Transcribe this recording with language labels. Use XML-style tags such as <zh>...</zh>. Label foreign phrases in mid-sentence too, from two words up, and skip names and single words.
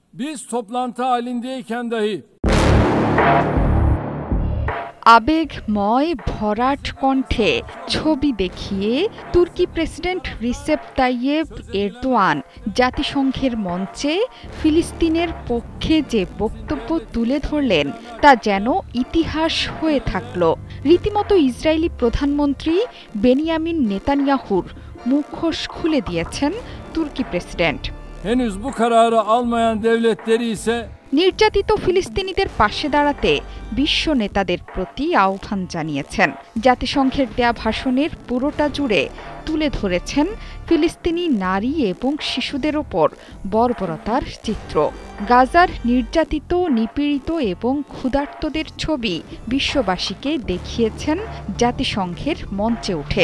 <tr>Biz toplantı halindeyken dahi</tr> <bn>আবেগময় ভরাট কণ্ঠে ছবি দেখিয়ে তুর্কি প্রেসিডেন্ট রিসেপ তাইয়েপ এরদোয়ান জাতিসংঘের মঞ্চে ফিলিস্তিনের পক্ষে যে বক্তব্য তুলে ধরলেন তা যেন ইতিহাস হয়ে থাকল। রীতিমতো ইসরায়েলি প্রধানমন্ত্রী বেনিয়ামিন নেতানিয়াহুর মুখোশ খুলে দিয়েছেন তুর্কি প্রেসিডেন্ট।</bn> <tr>henüz bu kararı almayan devletleri ise</tr> <bn>নির্যাতিত ফিলিস্তিনিদের পাশে দাঁড়াতে বিশ্ব নেতাদের প্রতি আহ্বান জানিয়েছেন। জাতিসংঘের দেয়া ভাষণের পুরোটা জুড়ে তুলে ধরেছেন ফিলিস্তিনি নারী এবং শিশুদের ওপর বর্বরতার চিত্র। গাজার নির্যাতিত, নিপীড়িত এবং ক্ষুধার্তদের ছবি বিশ্ববাসীকে দেখিয়েছেন জাতিসংঘের মঞ্চে উঠে।</bn>